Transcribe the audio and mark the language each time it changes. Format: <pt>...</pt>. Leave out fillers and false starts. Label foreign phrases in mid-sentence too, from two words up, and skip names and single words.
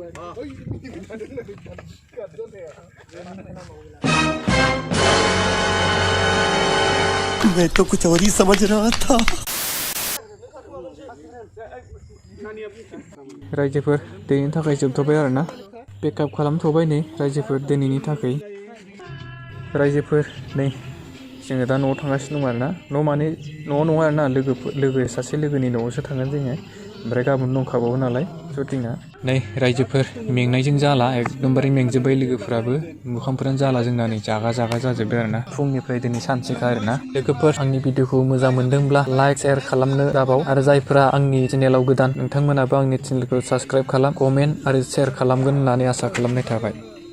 <hi>मैं तो कुछ और ही समझ रहा था</hi> <brx>रायजोफोर दिनैनि थाखाय जोबथ'बाय आरोना बेकआप खालामथ'बाय नै रायजोफोर दिनैनि थाखाय रायजोफोर नै जोङो दा न'आव थांगासिनो दं आरोना न' माने न'आव नङा आरोना लोगो सासे लोगोनि न'आवसो थांगोन जोङो ओमफ्राय गाबोन दंखाबावो नालाय शुटिंआ नै रायजोफोर मेंनायजों जाला एकदमबारे मेंजोब्बाय लोगोफोराबो मोखांफोरानो जाला जोंना नै जागा जाजोब्बाय आरोना फुंनिफ्राय दिनै सानसेखा आरोना लोगोफोर आंनि भिडिअखौ मोजां मोनदोंब्ला</brx> <en>like share</en> <brx>खालामनो दाबाव आरो जायफोरा आंनि चेनेलाव गोदान नोंथांमोनाबो आंनि चेनेलखौ साबस्क्राइब खालाम कमेन्ट आरो शेयार खालामगोन होननानै आसा खालामनाय थाबाय</brx>